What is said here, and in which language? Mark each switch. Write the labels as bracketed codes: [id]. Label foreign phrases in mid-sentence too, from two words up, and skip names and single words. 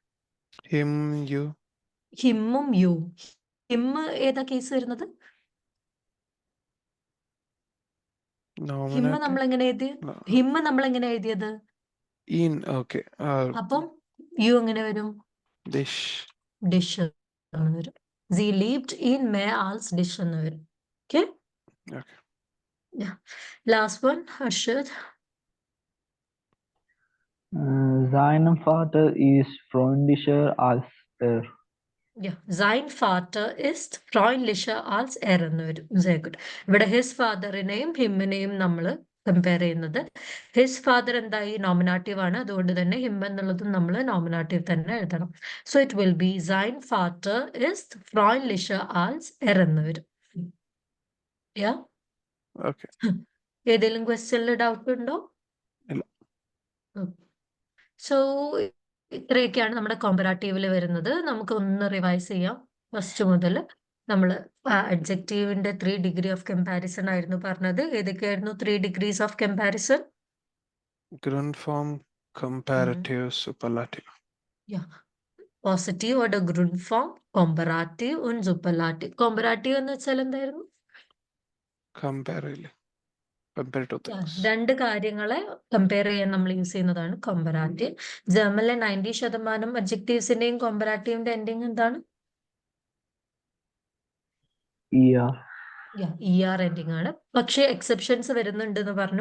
[ml] ഹിമ്മും യു. ഹിം ഏതാ കേസ് വരുന്നത്? ഹിമ്മ നമ്മൾ എങ്ങനെ എഴുതിയത്? അപ്പം യു എങ്ങനെ വരും? ഡിഷ് എന്ന് വരും. [de] Sie liebt ihn mehr als dich [ml] എന്ന് വരും. [en] Okay? Yeah. Last one, Arshad. [de] Sein Vater ist freundlicher als er. Yeah, sein Vater ist freundlicher als er [ml] എന്ന് വരും. [de] Sehr good. [ml] ഇവിടെ ഹിസ് ഫാദറിനെയും ഹിമ്മിനെയും നമ്മൾ കമ്പയർ ചെയ്യുന്നത്. [en] his father [ml] എന്തായി? നോമിനാറ്റീവ് ആണ്. അതുകൊണ്ട് തന്നെ ഹിം എന്നുള്ളതും നമ്മൾ നോമിനാറ്റീവ് തന്നെ എഴുതണം. [en] so it will be [de] sein Vater ist freundlicher als er [ml] എന്ന് വരും. [en] Yeah? Okay. [ml] ഏതെങ്കിലും ക്വസ്റ്റ്യനിൽ ഡൗട്ട് ഉണ്ടോ? ഇല്ല. സോ ഇത്രയൊക്കെയാണ് നമ്മുടെ കോമ്പറാറ്റീവിൽ വരുന്നത്. നമുക്ക് ഒന്ന് റിവൈസ് ചെയ്യാം. ഫസ്റ്റ് മുതൽ നമ്മൾ അഡ്ജക്റ്റീവിന്റെ 3 [en] degree of comparison [ml] ആയിരുന്നു പറഞ്ഞത്. ഏതൊക്കെയായിരുന്നു 3 [en] degrees of comparison? Grundform, comparative, superlative. positive or group form, comparative and superlative. [ml] കോമ്പറാറ്റീവ് എന്ന് വെച്ചാൽ എന്തായിരുന്നു? [en] Compare to things. [ml] രണ്ട് കാര്യങ്ങളെ കമ്പയർ ചെയ്യാൻ നമ്മൾ യൂസ് ചെയ്യുന്നതാണ് കോമ്പറാറ്റീവ്. ജർമ്മനിലെ 90% അഡ്ജക്റ്റീവ്സിന്റെയും കോമ്പറാറ്റീവിന്റെ എൻഡിങ് എന്താണ്? ER എൻഡിങ് ആണ്. പക്ഷേ എക്സെപ്ഷൻസ് വരുന്നുണ്ട് എന്ന് പറഞ്ഞു.